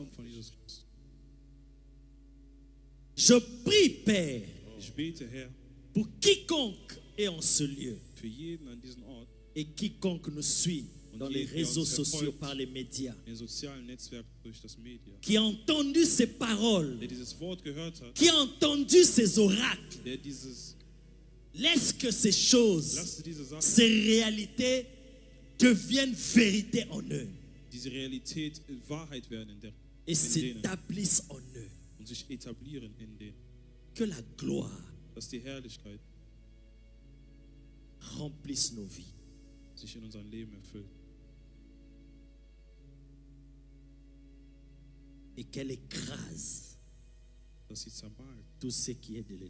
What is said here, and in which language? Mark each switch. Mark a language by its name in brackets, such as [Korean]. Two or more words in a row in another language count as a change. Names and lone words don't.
[French] Je prie, Père, pour quiconque est en ce lieu et quiconque nous suit dans les réseaux sociaux par les médias, qui a entendu ces paroles, qui a entendu ces oracles, laisse que ces choses, ces réalités devienne vérité en eux. [German] Diese Realität Wahrheit werden [French] et s'établissent en eux. [German] Und sich etablieren in denen. [French] Que la gloire [German] dass die Herrlichkeit [French] remplisse nos vies. [German] Sich in unserem Leben erfüllt. [French] Et qu'elle écrase [German] dass sie zermalt [French] tout ce qui est de l'ennemi.